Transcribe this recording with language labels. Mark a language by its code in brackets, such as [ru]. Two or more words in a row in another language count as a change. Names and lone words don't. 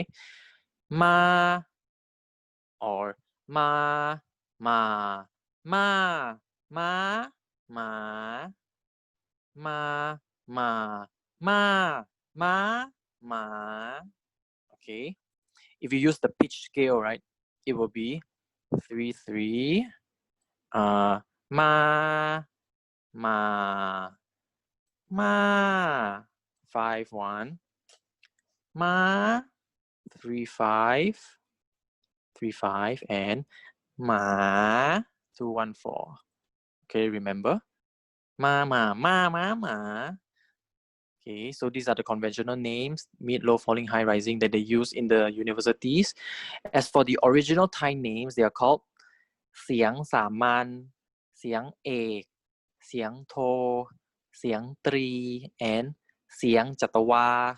[en] Ma or ma, ma, ma, ma, ma, ma, ma, ma, ma, ma. Okay. If you use the pitch scale, right, it will be 3, 3, ma, ma, ma, 5, 1, ma, 3, 5, 3, 5, and ma, 2, 1, 4. Okay, remember? Ma, ma, ma, ma, ma. Okay, so these are the conventional names, mid, low, falling, high, rising, that they use in the universities. As for the original Thai names, they are called [th] เสียงสามัญ, เสียงเอก, เสียงโท, เสียงตรี, [en] and [th] เสียงจัตวา.